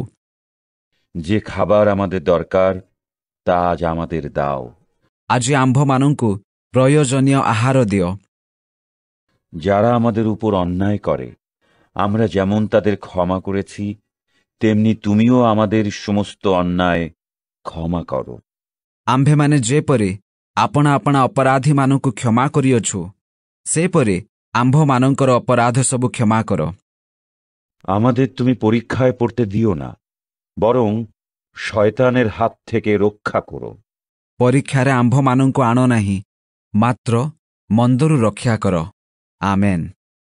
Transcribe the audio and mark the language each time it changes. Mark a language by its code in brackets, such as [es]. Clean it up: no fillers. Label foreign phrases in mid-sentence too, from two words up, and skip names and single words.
[bn] যে খাবার আমাদের দরকার তা আজ আমাদের দাও। [or] ଆଜି ଆମ୍ଭମାନଙ୍କୁ ପ୍ରୟୋଜନୀୟ ଆହାର ଦିଅ। [bn] যারা আমাদের উপর অন্যায় করে আমরা যেমন তাদের ক্ষমা করেছি, তেমনি তুমিও আমাদের সমস্ত অন্যায় ক্ষমা করো। [or] আম্ভেମାନେ ଯେପରି ଆପଣା ଆପଣା ଅପରାଧୀମାନଙ୍କୁ କ୍ଷମା କରିଅଛୁ, ସେପରି ଆମ୍ଭମାନଙ୍କର ଅପରାଧ ସବୁ କ୍ଷମା କର। [bn] আমাদের তুমি পরীক্ষায় পড়তে দিও না, বরং শয়তানের হাত থেকে রক্ষা করো। [or] ପରୀକ୍ଷାରେ ଆମ୍ଭମାନଙ୍କୁ ଆଣ ନାହିଁ, ମାତ୍ର ମନ୍ଦରୁ ରକ୍ଷା କର। ଆମେନ୍।